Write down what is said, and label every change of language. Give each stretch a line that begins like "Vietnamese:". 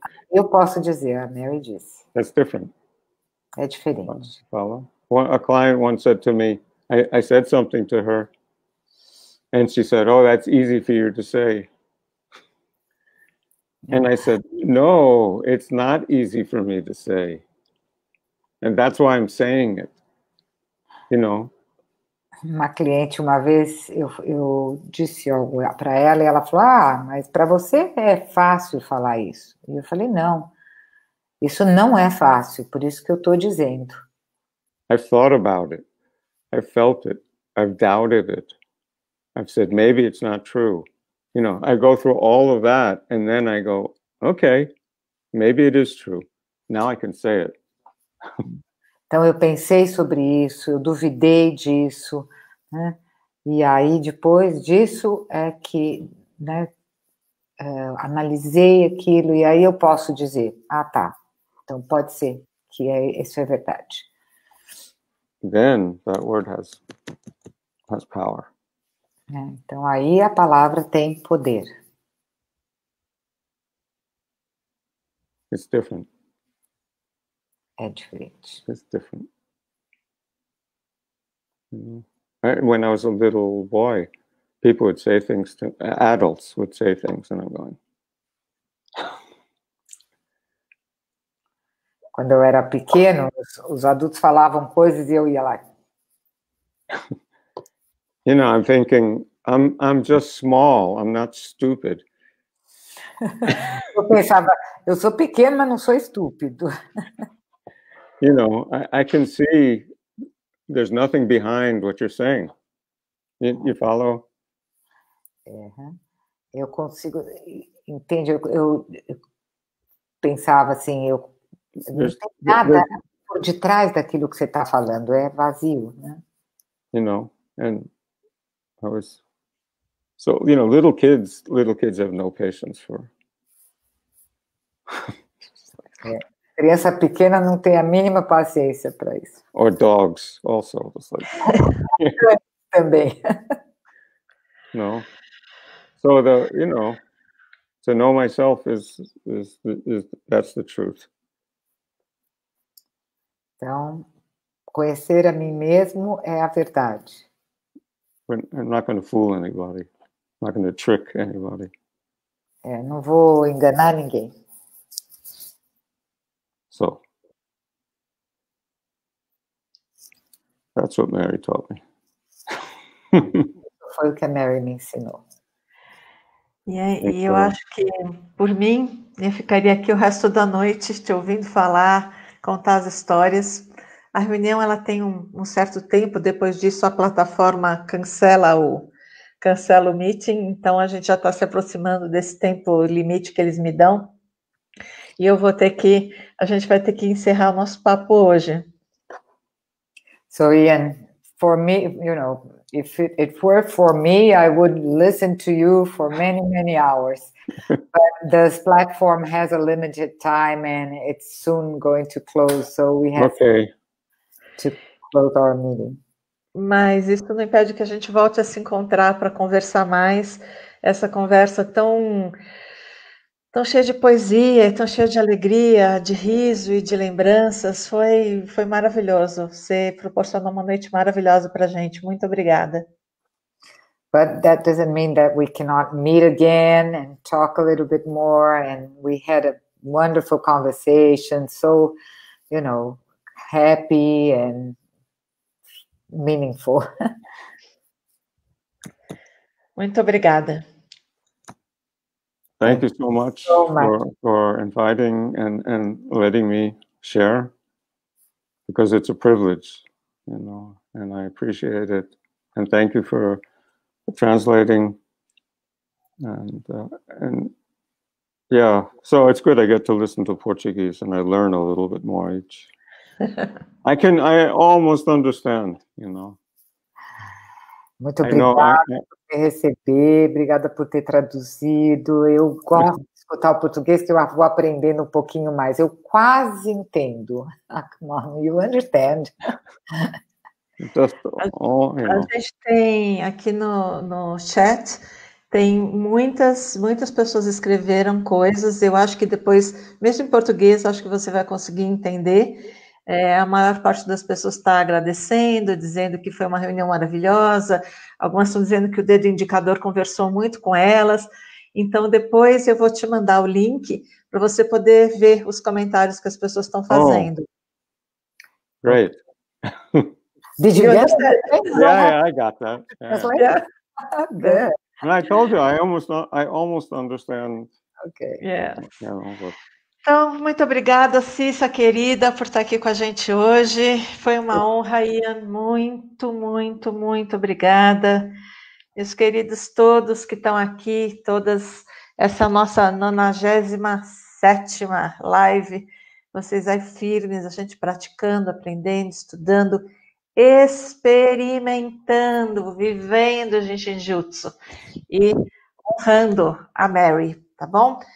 Portuguese: Eu posso dizer, a Mary disse.
English: That's different.
Portuguese: É diferente.
English: Follow? A client once said to me, I said something to her, and she said, oh, that's easy for you to say. And I said, no, it's not easy for me to say. And that's why I'm saying it.
Portuguese: Uma cliente, uma vez, eu disse algo para ela e ela falou, mas para você é fácil falar isso. E eu falei, não, isso não é fácil, por isso que eu estou dizendo.
English: I've thought about it. I've felt it. I've doubted it. I've said, maybe it's not true. I go through all of that, and then I go, okay, maybe it is true. Now I can say it.
Portuguese: Então, eu pensei sobre isso, eu duvidei disso, né? E aí, depois disso, é que analisei aquilo, e aí eu posso dizer, tá, então pode ser que isso é verdade.
English: Then that word has power.
Portuguese: Então, aí a palavra tem poder.
English: It's different.
Portuguese: É diferente.
English: It's different. When I was a little boy, people would say things to adults would say things, and I'm going.
Portuguese: Quando eu era pequeno, os adultos falavam coisas e eu ia lá.
English: I'm thinking, I'm just small. I'm not stupid.
Portuguese: Eu pensava, eu sou pequeno, mas não sou estúpido.
English: I can see there's nothing behind what you're saying. You follow?
Portuguese: Eu consigo, entende? Eu pensava assim, não tem nada por detrás daquilo que você está falando, é vazio, né?
English: And I was so little kids have no patience for.
Portuguese: Criança pequena não tem a mínima paciência para isso.
English: Or dogs also.
Portuguese: Também.
English: No. So to know myself is that's the truth.
Portuguese: Então, conhecer a mim mesmo é a verdade.
English: I'm not going to fool anybody. I'm not going to trick anybody.
Portuguese: Não vou enganar ninguém.
English: So, that's what Mary taught me.
Portuguese: Foi o que a Mary me ensinou. E eu acho que, por mim, eu ficaria aqui o resto da noite te ouvindo falar, contar as histórias. A reunião ela tem um certo tempo, depois disso a plataforma cancela o meeting, então a gente já está se aproximando desse tempo limite que eles me dão. E a gente vai ter que encerrar o nosso papo hoje.
English: So Ian, for me, if it were for me, I would listen to you for many, many hours. But this platform has a limited time and it's soon going to close, so we have to close our meeting.
Portuguese: Mas isso não impede que a gente volte a se encontrar para conversar mais. Essa conversa tão cheia de poesia, tão cheia de alegria, de riso e de lembranças, foi maravilhoso. Você proporcionou uma noite maravilhosa para a gente. Muito obrigada.
English: But that doesn't mean that we cannot meet again and talk a little bit more. And we had a wonderful conversation. So you know, happy and meaningful.
Portuguese: Muito obrigada.
English: Thank you so much, for inviting and letting me share, because it's a privilege, you know, and I appreciate it. And thank you for translating. And yeah, so it's good I get to listen to Portuguese and I learn a little bit more each. I almost understand, you know.
Portuguese: Muito obrigada por me receber, obrigada por ter traduzido. Eu gosto de escutar o português, que eu vou aprendendo um pouquinho mais. Eu quase entendo.
English: Ah, come on, you understand.
Portuguese: A gente tem aqui no chat, tem muitas pessoas escreveram coisas. Eu acho que depois, mesmo em português, acho que você vai conseguir entender. A maior parte das pessoas está agradecendo, dizendo que foi uma reunião maravilhosa. Algumas estão dizendo que o dedo indicador conversou muito com elas. Então, depois eu vou te mandar o link para você poder ver os comentários que as pessoas estão fazendo.
English: Great. Did you get it? Yeah, I got that. Yeah. Good. And I told you, I almost understand. Okay. Yeah. You know, but...
Portuguese: Então, muito obrigada, Cissa, querida, por estar aqui com a gente hoje. Foi uma honra, Ian. Muito, muito, muito obrigada. Meus queridos todos que estão aqui, todas, essa nossa 97ª live, vocês aí firmes, a gente praticando, aprendendo, estudando, experimentando, vivendo Jinshinjutsu e honrando a Mary, tá bom?